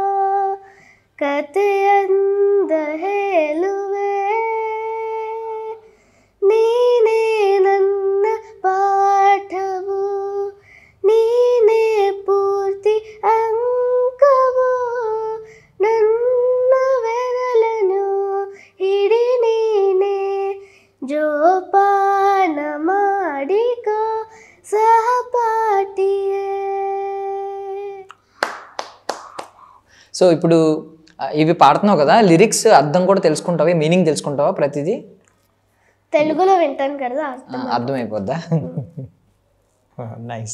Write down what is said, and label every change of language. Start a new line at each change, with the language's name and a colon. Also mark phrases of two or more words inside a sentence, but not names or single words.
Kannada: ಕಥೆಯಂದ ಹೇಳುವೆ, ನೀನೇ ನನ್ನ ಪಾಠವು, ನೀನೇ ಪೂರ್ತಿ ಅಂಕವು, ನನ್ನ ಬೆರಳನು ಹಿಡಿ ನೀನೇ ಜೋಪಾನ ಮಾಡಿಕೋ సహపాఠియే.
Telugu: సో ఇప్పుడు ఇవి పాడుతున్నావు కదా, లిరిక్స్ అర్థం కూడా తెలుసుకుంటావా, మీనింగ్ తెలుసుకుంటావా ప్రతిదీ? తెలుగులో వింటాను కదా, అర్థమైపోద్దా? నైస్.